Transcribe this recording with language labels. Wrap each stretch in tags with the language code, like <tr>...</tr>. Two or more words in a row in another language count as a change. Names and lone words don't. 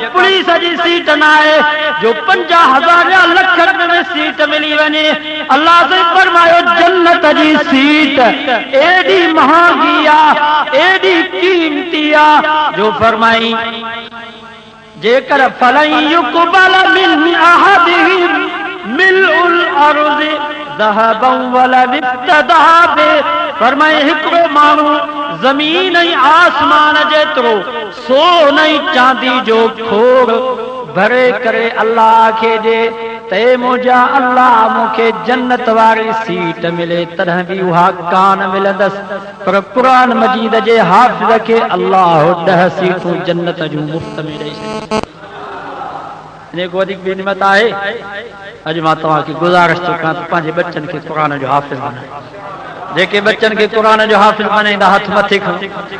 <sd>पुलिस जी सीट न आहे जो 50,000 या लख रुपए में सीट मिली वञे अल्लाह से फरमायो जन्नत जी सीट एडी महांगी आहे एडी कीमती आहे जो फरमाई जेकर</sd> <ar>فلن يقبل من أحدهم ملء الأرض ذهبا ولو افتدى</ar> <sd>बे फरमाए हिकिड़ो माण्हू ज़मीन ऐं आसमान जेतिरो सोन ऐं चांदी जो खोड़ भरे करे अल्लाह खे ॾे ते मुंहिंजा अल्लाह मूंखे जन्नत वारी सीट मिले तॾहिं बि उहा कान मिलंदसि पर क़ुरान मजीद जे हाफ़िज़ खे अल्लाह 10 सीटूं जन्नत जूं मुफ़्त में ॾेई छॾी इन को वधीक निमत आहे अॼु मां तव्हांखे गुज़ारिश थो कयां त पंहिंजे बच्चन खे क़ुरान जो हाफ़िज़ बनायो जेके बच्चन खे क़ुरान जो हाफ़िज़ बनाईंदा हथ मथे खणो</sd>